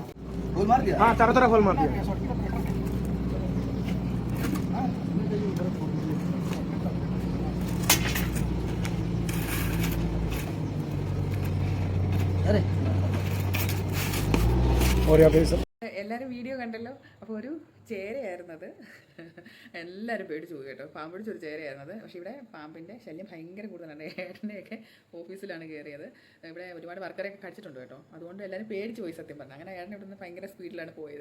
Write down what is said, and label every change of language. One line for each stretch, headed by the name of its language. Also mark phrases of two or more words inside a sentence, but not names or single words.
Hindi: होल मार दिया। हाँ चारों तरफ होल मार दिया। अरे और यहाँ पे
Malayalam: എല്ലാവരും വീഡിയോ കണ്ടല്ലോ. അപ്പോൾ ഒരു ചേരയായിരുന്നത്. എല്ലാവരും പേടിച്ചു പോയി കേട്ടോ. പാമ്പ് പിടിച്ചൊരു ചേരയായിരുന്നത്. പക്ഷേ ഇവിടെ പാമ്പിൻ്റെ ശല്യം ഭയങ്കര കൂടുതലാണ്. ഏട്ടൻ്റെയൊക്കെ ഓഫീസിലാണ് കയറിയത്. ഇവിടെ ഒരുപാട് വർക്കറൊക്കെ കടിച്ചിട്ടുണ്ട് കേട്ടോ. അതുകൊണ്ട് എല്ലാവരും പേടിച്ച് പോയി സത്യം പറഞ്ഞു. അങ്ങനെ ഏട്ടൻ ഇവിടുന്ന് ഭയങ്കര സ്പീഡിലാണ് പോയത്.